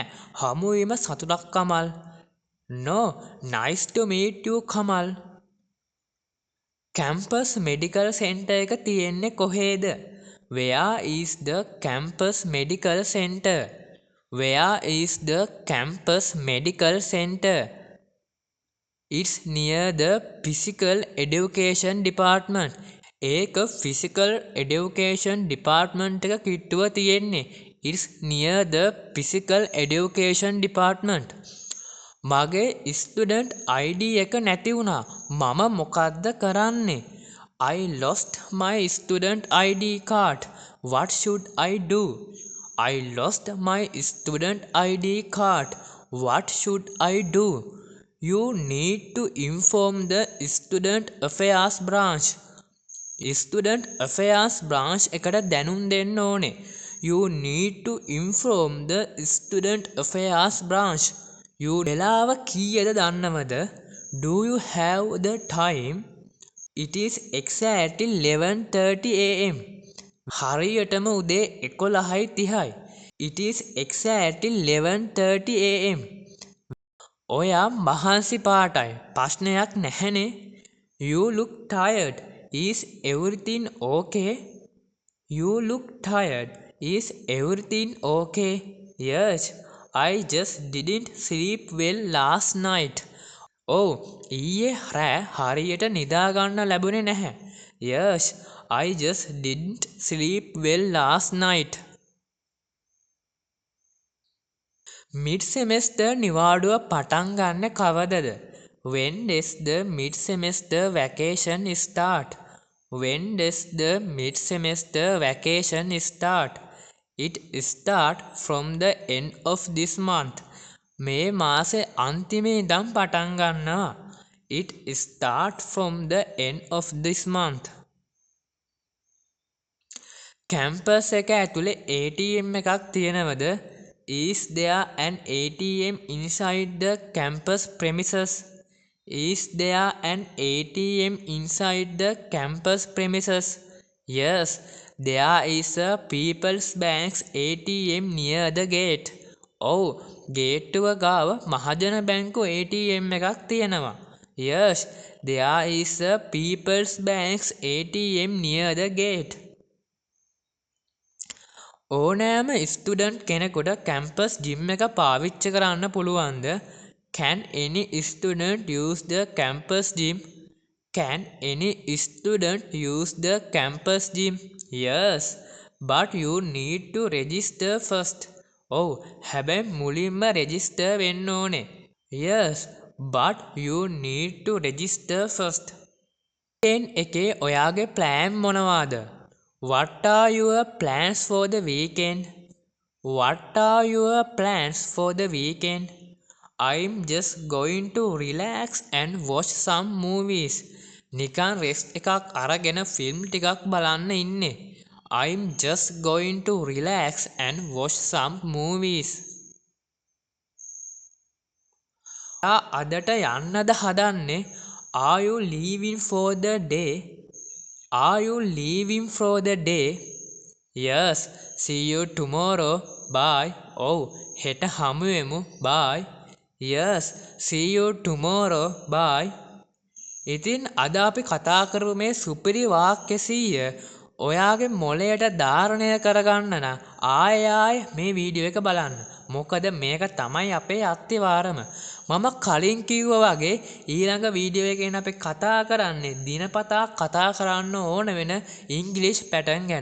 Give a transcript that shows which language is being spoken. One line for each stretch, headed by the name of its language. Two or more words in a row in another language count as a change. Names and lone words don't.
Sinhala: හමු වීම සතුටක් කමල්.
English: No. Nice to meet you Kamal. Campus Medical Center
Sinhala: එක තියෙන්නේ කොහේද?
English: Where is the campus medical center? Where is the campus medical center? It's near the physical education department.
Sinhala: ඒක
English: physical education department
Sinhala: එක කිට්ටුව තියෙන්නේ.
English: It's near the physical education department.
Sinhala: මගේ
English: student ID
Sinhala: එක නැති වුණා. මම මොකද්ද කරන්නේ?
English: I lost my student ID card. What should I do? I lost my student ID card. What should I do? You need to inform the student affairs branch. Student affairs branch
Sinhala: එකට දැනුම් දෙන්න ඕනේ.
English: You need to inform the student affairs branch.
Sinhala: You වෙලාව කීයද දන්නවද?
English: Do you have the time? It is exactly 11:30 am.
Sinhala: හරියටම උදේ 11:30යි.
English: It is exactly 11:30 am.
Sinhala: ඔයා මහන්සි පාටයි. ප්‍රශ්නයක් නැහැනේ.
English: You look tired. Is everything okay? You look tired. Is everything okay? Yes. I just didn't sleep well last night.
Sinhala: ඔව් ඊයේ රෑ හරියට නිදාගන්න ලැබුණේ නැහැ.
English: Yes, I just didn't sleep well last night. mid semester
Sinhala: නිවාඩුව පටන් ගන්න කවදද?
English: When does the mid semester vacation start? When does the mid semester vacation start? It start from the end of this month.
Sinhala: මේ මාසේ අන්තිමේ ඉඳන් පටන් ගන්නවා.
English: It start from the end of this month.
Sinhala: කැම්පස් එක ඇතුලේ ATM එකක් තියෙනවද?
English: Is there an ATM inside the campus premises? Is there an ATM inside the campus premises? Yes, there is a People's Bank's ATM near the gate.
Sinhala: ඔව් ගේට්ටුව ගාව මහජන බැංකු ATM එකක් තියෙනවා.
English: Yes, there is a People's Bank's ATM near the gate.
Sinhala: ඕනෑම ස්ටුඩන්ට් කෙනෙකුට
English: campus gym
Sinhala: එක පාවිච්චි කරන්න පුළුවන්ද?
English: Can any student use the campus gym? Can any student use the campus gym? Yes, but you need to register first.
Sinhala: ඔව් හැබැයි මුලින්ම register වෙන්න ඕනේ.
English: Yes, but you need to register first.
Sinhala: weekend එකේ ඔයාගේ plan මොනවාද?
English: What are your plans for the weekend? What are your plans for the weekend? I'm just going to relax and watch some movies.
Sinhala: නිකන් rest එකක් අරගෙන ෆිල්ම් ටිකක් බලන්න ඉන්නේ.
English: I'm just going to relax and watch some movies.
Sinhala: අදට යන්නද හදන්නේ?
English: Are you leaving for the day? Are you leaving for the day? Yes, see you tomorrow. Bye.
Sinhala: ඔව් හෙට හමුවෙමු.
English: Bye. Yes, see you tomorrow. Bye.
Sinhala: ඉතින් අද අපි කතා කරමු මේ සුපිරි වාක්‍ය 100 ඔයාගේ මොළයට ධාරණය කරගන්න නම් ආයෙ මේ වීඩියෝ එක බලන්න. මොකද මේක තමයි අපේ අත්තිවාරම. මම කලින් කිව්වා වගේ ඊළඟ වීඩියෝ එකෙන් අපි කතා කරන්නේ දිනපතා කතා කරන්න ඕන වෙන ඉංග්‍රීසි පැටර්න් ගැන.